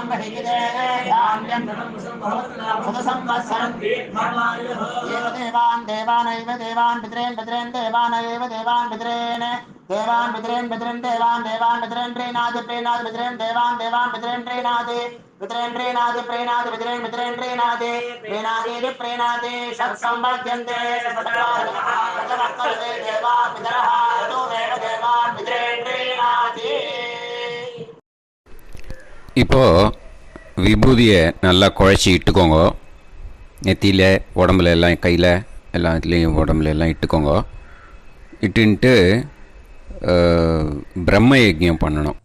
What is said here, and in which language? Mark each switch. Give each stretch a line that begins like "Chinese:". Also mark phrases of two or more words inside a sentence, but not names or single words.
Sanskrit: बहिगिदे धान्यं सदसंवत्सरं एव देवानैव देवान् पितॄन् देवानैव देवान् पितॄन् देवान् पितॄन् प्रीणाति पितॄन् देवान् पितॄन् प्रीणाति पितॄन् प्रीणाति षट्संवर्ध्यन्ते देवा पितरः ततोमेव देवान् पितॄन् प्रीणाति.
Tamil: இப்போது விபூதியை நல்லா குழச்சி இட்டுக்கோங்க. நெத்தியில், உடம்புல எல்லாம், கையில் எல்லாம் இதுலேயும் உடம்புல எல்லாம் இட்டுக்கோங்க. இட்டுன்ட்டு பிரம்ம யஜ்ஞம் பண்ணணும்.